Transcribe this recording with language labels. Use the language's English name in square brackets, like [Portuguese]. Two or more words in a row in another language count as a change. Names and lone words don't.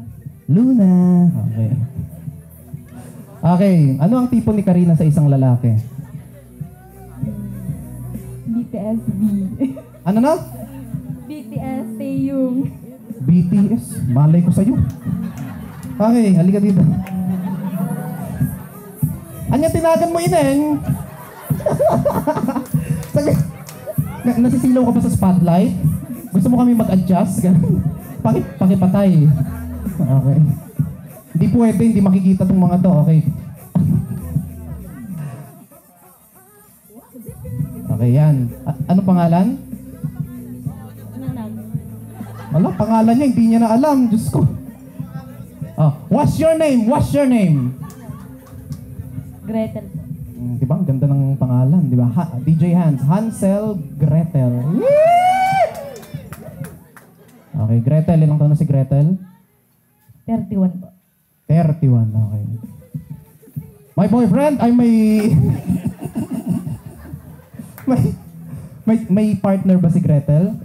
[Filipino] Luna. Okay. Okay. Ano ang tipo ni Karina sa isang lalaki? BTS B. Ano na? BTS Taeyong. BTS. Malay ko sa'yo. Okay, halika dito. [Iloko] Anya tinagan mo, Ineng? [Filipino] Nasisilaw ka pa sa spotlight? Gusto mo kami mag-adjust? Pakipatay. Okay. Hindi pwede, hindi makikita tong mga to. Okay. Okay, yan. Ano pangalan? Wala, pangalan niya, hindi niya na alam. Diyos ko. [English] What's your name? What's your name? [Filipino] Gretel po. Diba? Ang ganda ng pangalan, diba? DJ Hans. Hansel Gretel. Okay, Gretel. Ilang taon na si Gretel? 31 po. 31, okay. [English] My boyfriend, [Filipino] ay may partner ba si Gretel?